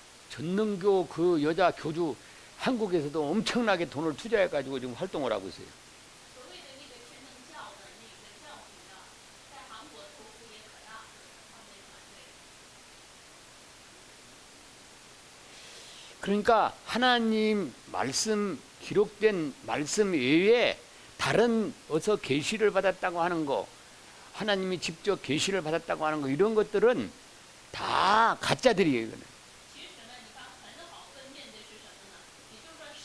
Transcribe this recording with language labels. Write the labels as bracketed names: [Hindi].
[Korean] 전능교 그 여자 교주 한국에서도 엄청나게 돈을 투자해가지고 지금 활동을 하고 있어요. [Chinese] 所谓的那个全能教的那个教主呀，在韩国投资也可大了，他们的团队。 [Korean] 그러니까 하나님 말씀 기록된 말씀 외에 다른 어서 계시를 받았다고 하는 거, 하나님이 직접 계시를 받았다고 하는 거 이런 것들은 다 가짜들이에요. 이거는. [Chinese] 其实呢，你看很好分辨的是什么呢？也就是说，